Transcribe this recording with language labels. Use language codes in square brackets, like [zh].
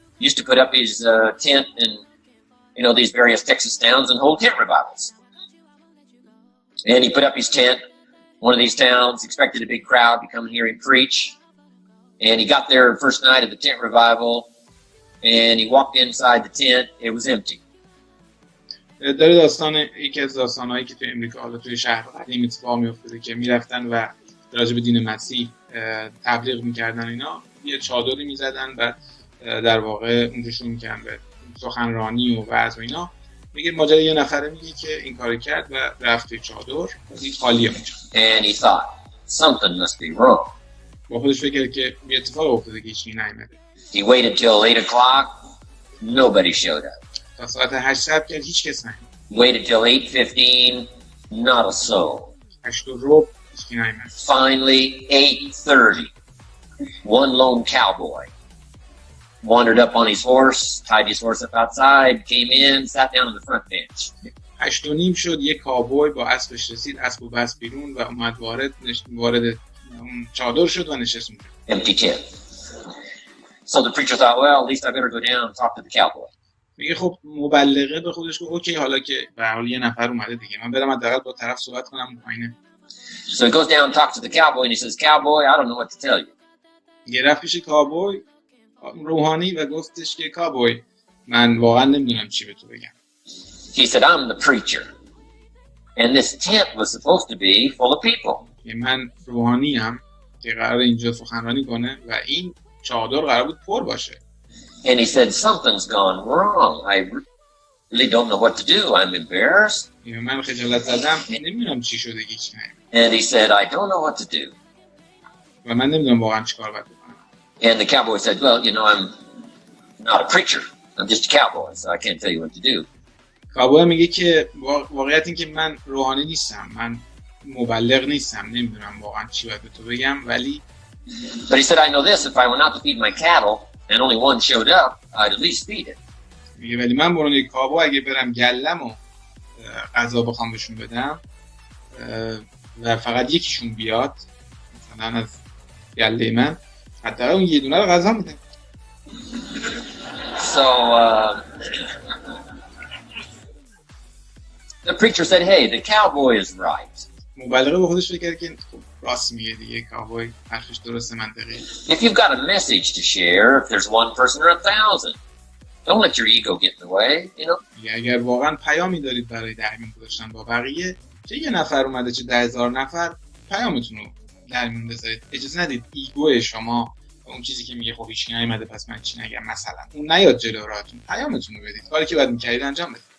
[en] He used to put up his tent in, these various Texas towns and hold tent revivals. And he put up his tent, one of these towns, expected a big crowd to come and hear him preach. And he got there first night of the tent revival, and he walked inside the tent. It was empty. [fa] داره یکی از داستانهایی که توی امریکا حالا توی شهر قدیم اتفاق میافتاده که میرفتن و راجع به دین مسیح تبلیغ میکردن، اینا یه چادری میزدن و در واقع اونجا شروع میکردن به سخنرانی و وعظ و اینا. میگه ماجرا یه نفره میگه که این کارو کرد و رفت توی چادر، دید خالیه اونجا. [en] And he thought something must be wrong. [fa] با خودش فکر کرد که یه اتفاق افتاده که هیچی نیامده. [en] He waited till 8 o'clock. Nobody showed up. [fa] تا ساعت 8 صبح کرد، هیچ کس نیامد. [en] Waited till 8:15. Not a soul. [fa] 8:15 هیچکی نیامد. [en] Finally, 8:30. One lone cowboy wandered up on his horse, tied his horse up outside, came in, sat down on the front bench. [fa] 8:30 شد، یک کاوبوی با اسبش رسید، اسب و بس بیرون و اومد وارد اون چادر شد و نشست اونجا. [en] Empty tent. So the preacher thought, well, at least I better go down and talk to the cowboy. [fa] میگه خب مبلغه به خودش گفت اوکی، حالا که به هر حال یه نفر اومده دیگه، من برم حداقل با طرف صحبت کنم پایینه. [en] So he goes down and talks to the cowboy and he says, cowboy, I don't know what to tell you. [fa] یه رفت پیش کاوبوی روحانی و گفتش که کاوبوی من واقعا نمیدونم چی به تو بگم. [en] He said, I'm the preacher. And this tent was supposed to be full of people. [fa] من روحانی هم که قرار اینجا سخنرانی کنه و این چادر قرار بود پر باشه. [en] And he said, something's gone wrong. I really don't know what to do. I'm embarrassed. [fa] من خجالت زدم، نمیدونم چی شده که هیچ نیامد. [en] And he said, I don't know what to do. [fa] و من نمیدونم واقعا چیکار باید بکنم. [en] And the cowboy said, well, I'm not a preacher. I'm just a cowboy, so I can't tell you what to do. [fa] کاوبوی میگه که واقعیت این که من روحانی نیستم، من مبلغ نیستم، نمیدونم واقعا چی باید به تو بگم، ولی [en] But he said, I know this, if I went out to feed my cattle and only one showed up, I'd at least feed it. [fa] میگه ولی من برای یک کاوبوی اگه برم گلمو غذا بخوام بهشون بدم و فقط یکیشون بیاد مثلا از گله من، حتی اون یه دونه رو غذا میدم. [en] So the preacher said, hey, the cowboy is right. [fa] مبلغه با خودش فکر کرد که خب راست میگه دیگه، کاوبوی حرفش درسته، منطقیه. [en] If you've got a message to share, if there's one person or 1,000, don't let your ego get in the way, you know. [fa] اگر واقعا پیامی دارید برای در میون گذاشتن با بقیه، چه یه نفر اومده چه 10,000 نفر، پیامتون رو در میون بذارید. اجازه ندید ایگو شما اون چیزی که میگه خب هیچ کی نیومده پس من چی نگم مثلا، اون نیاد جلو راهتون. پیامتون رو بدید، کاری که باید می‌کردید انجام بدید.